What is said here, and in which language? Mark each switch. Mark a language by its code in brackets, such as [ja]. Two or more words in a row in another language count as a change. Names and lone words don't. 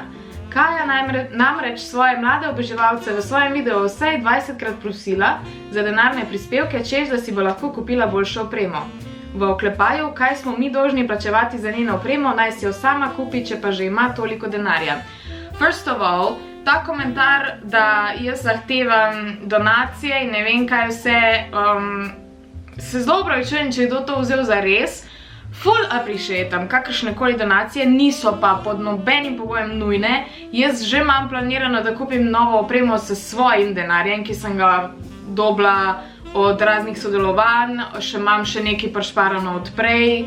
[sl] Kaja namreč svoje mlade oboževalce v svojem videu vsaj 20krat prosila za denarne prispevke, češ da si bo lahko kupila boljšo opremo. V oklepaju, kaj smo mi dolžni plačevati za njeno opremo, naj si jo sama kupi, če pa že ima toliko denarja. [en] First of all, [sl] ta komentar, da jaz zahtevam donacije in ne vem kaj vse, se zelo opravičujem, če je kdo to vzel za res. Full appreciatam kakršnekoli donacije, niso pa pod nobenim pogojem nujne. Jaz že imam planirano, da kupim novo opremo s svojim denarjem, ki sem ga dobila od raznih sodelovanj, imam še nekaj prišparano od prej.